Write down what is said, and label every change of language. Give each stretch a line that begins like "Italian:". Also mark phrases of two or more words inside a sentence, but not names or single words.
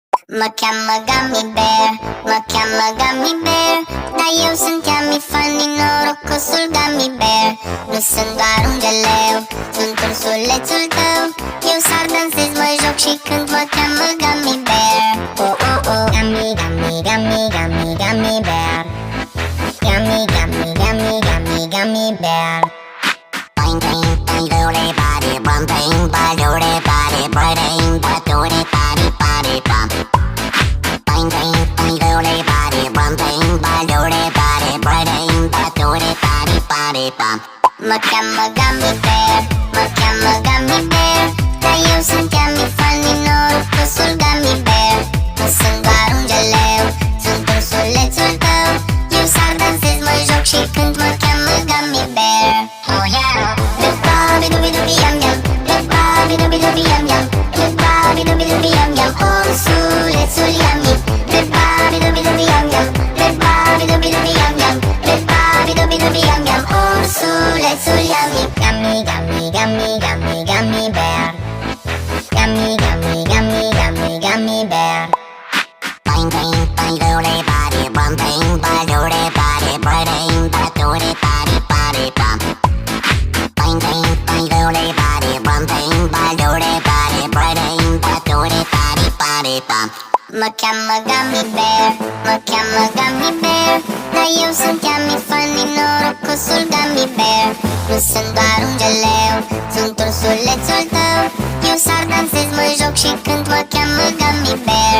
Romanian: Mă cheamă Gummy Bear, mă cheamă Gummy Bear, dar eu sunt Yummy Funny, norocosul Gummy Bear. Nu sunt doar un geleu, sunt ursulețul tău. Eu sar, dansez, mă joc și cânt, mă cheamă Gummy Bear. Oh, oh, oh, Gummy, Gummy, Gummy, Gummy, Gummy Bear. Gummy, Gummy, Gummy, Gummy, Gummy Bear. Bang bang bang doody body bum bang bang doody body bang bang doody body body bum. Bang bang bang doody body bum bang bang doody body bang bang doody body body bum. Mă cheamă Gummy Bear, mă cheamă Gummy Bear, dar eu sunt Yummy Funny, norocosul Gummy Bear. Nu sunt doar un geleu, sunt ursulețul tău. Eu sar, dansez, mă joc și cânt, mă cheamă Gummy Bear.
English: Oh yeah! Bobby dooby dooby yum yum, Bobby dooby dooby yum yum, Bobby dooby dooby yum yum, ursulețul Yummy. Bobby dooby dooby yum yum, Bobby dooby dooby yum yum, Bobby dooby dooby yum yum, ursulețul Yummy.
Romanian: Gummy, gummy, gummy, gummy, gummy bear. Gummy, gummy, gummy, gummy, gummy bear. Bang bang bang doody body bum bang bang doody body bang bang doody body body bum. Bang bang bang doody body bum bang bang doody body bang bang doody body body bum. Mă cheamă Gummy Bear, mă cheamă Gummy Bear, dar eu sunt Yummy Funny, norocosul Gummy Bear. Nu sunt doar un geleu, sunt ursulețul tău. Eu sar, dansez, mă joc și cânt, mă cheamă Gummy Bear.